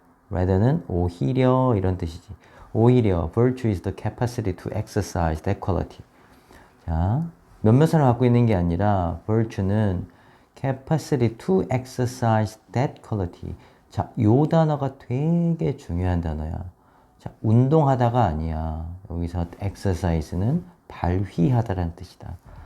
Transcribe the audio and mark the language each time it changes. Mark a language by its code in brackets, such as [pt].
[ko] rather는 오히려 이런 뜻이지. [en] 오히려 virtue is the capacity to exercise that quality. [ko] 자, 몇몇 사람 갖고 있는 게 아니라 virtue는 [en] capacity to exercise that quality. [ko] 자, 요 단어가 되게 중요한 단어야. 자, 운동하다가 아니야. 여기서 exercise는 발휘하다라는 뜻이다.